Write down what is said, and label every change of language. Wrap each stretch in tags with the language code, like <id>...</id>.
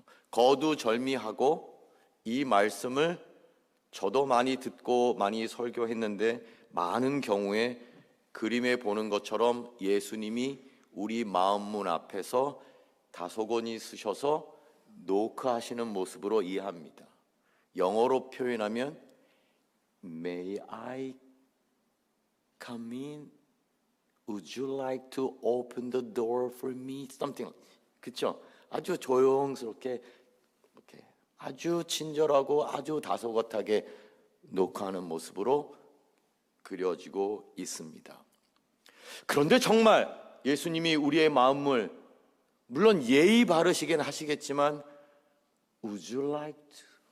<ko>거두절미하고 이 말씀을 저도 많이 듣고 많이 설교했는데 많은 경우에 그림에 보는 것처럼 예수님이 우리 마음문 앞에서 다소곳이 쓰셔서 노크하시는 모습으로 이해합니다.</ko> <en>영어로 표현하면 May I come in? Would you like to open the door for me? Something.</en> <ko>그렇죠? 아주 조용스럽게 이렇게 아주 친절하고 아주 다소곳하게 노크하는 모습으로 그려지고 있습니다. 그런데 정말 예수님이 우리의 마음을 물론 예의 바르시긴 하시겠지만</ko> <en>Would you like to?</en>